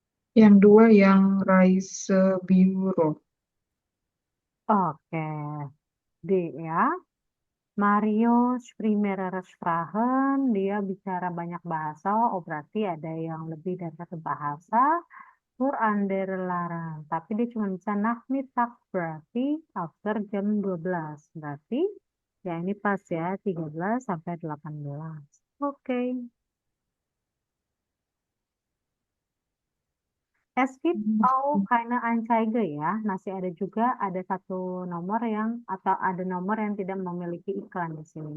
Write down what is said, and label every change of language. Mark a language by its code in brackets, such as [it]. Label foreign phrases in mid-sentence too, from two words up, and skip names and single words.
[id] Yang dua yang Reisebüro. Oke, D ya. [de] Mario spricht mehrere Sprachen, [id] dia bicara banyak bahasa, oh berarti ada yang lebih dari satu bahasa. [de] Für andere [id] larang, tapi dia cuma bisa Nachmittag, berarti after jam 12. Berarti ya ini pas ya, 13 sampai 18. Oke. Es gibt auch keine Anzeige ya, masih ada juga ada satu nomor yang atau ada nomor yang tidak memiliki iklan di sini.